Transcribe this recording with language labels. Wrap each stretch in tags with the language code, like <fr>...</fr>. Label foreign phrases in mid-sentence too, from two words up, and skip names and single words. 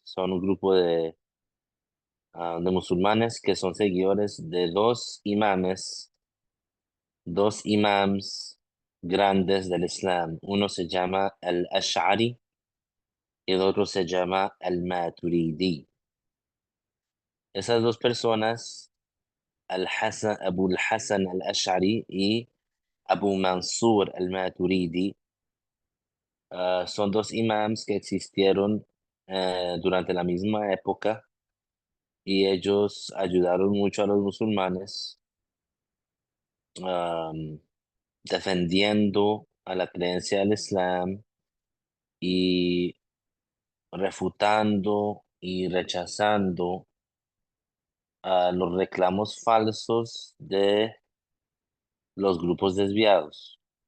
<es>Son un grupo de musulmanes que son seguidores de dos imams grandes del Islam. Uno se llama el Ash'ari y el otro se llama el Maturidi. Esas dos personas, Abu al-Hasan al-Ash'ari y Abu Mansur al-Maturidi, son dos imams que existieron durante la misma época y ellos ayudaron mucho a los musulmanes, am, defendiendo a la creencia del Islam y refutando y rechazando los reclamos falsos de los grupos desviados.</es>